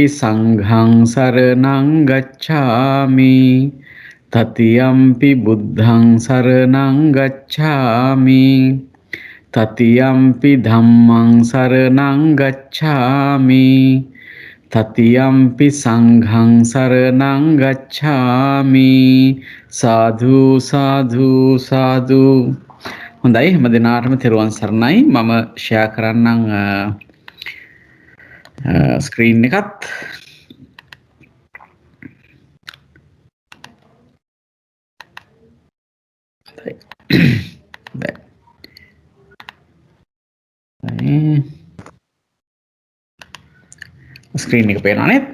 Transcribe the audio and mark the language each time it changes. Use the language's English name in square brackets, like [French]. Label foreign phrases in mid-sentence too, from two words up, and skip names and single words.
[Pali] සංඝං සරණං ගච්ඡාමි တတိယံ පි බුද්ධං සරණං ගච්ඡාමි တတိယံ පි ධම්මං සරණං ගච්ඡාමි တတိယံ පි සංඝං සරණං ගච්ඡාමි සාදු සාදු සාදු. [Sinhala] හොඳයි, හැම දිනාටම තෙරුවන් සරණයි. මම ෂෙයා කරන්නම් ස්ක්‍රීන් එකත්. ස්ක්‍රීන් එක පේනවා නේද?